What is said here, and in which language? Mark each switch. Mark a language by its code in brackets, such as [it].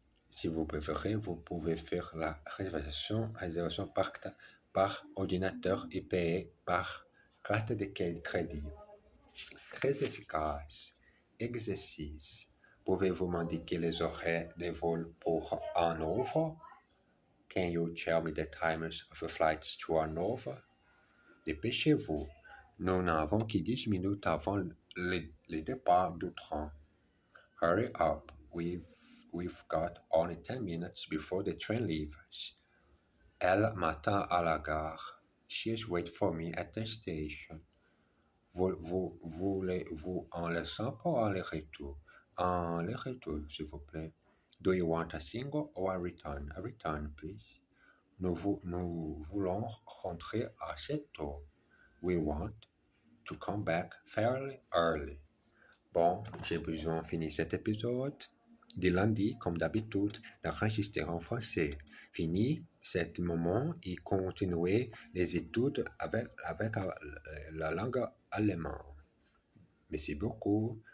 [fr] Si vous préférez, vous pouvez faire la réservation par ordinateur et payer par carte de crédit. Très efficace. Exercice. Pouvez-vous m'indiquer les horaires des vols pour Hanovre? [en] Can you tell me the times of the flights to Hanovre? [fr] Dépêchez-vous. Nous n'avons que 10 minutes avant le départ du train. [en] Hurry up. We've got only 10 minutes before the train leaves. [fr] Elle m'attend à la gare. [en] She's waiting for me at the station. [fr] Voulez-vous en laissant pour aller-retour? En aller-retour, s'il vous plaît. [en] Do you want a single or a return? A return, please. [fr] Nous voulons rentrer assez tôt. [en] We want to come back fairly early. [fr] Bon, j'ai besoin de finir cet épisode de lundi, comme d'habitude, d'enregistrer en français. Fini cet moment et continuer les études avec la langue allemande. Merci beaucoup.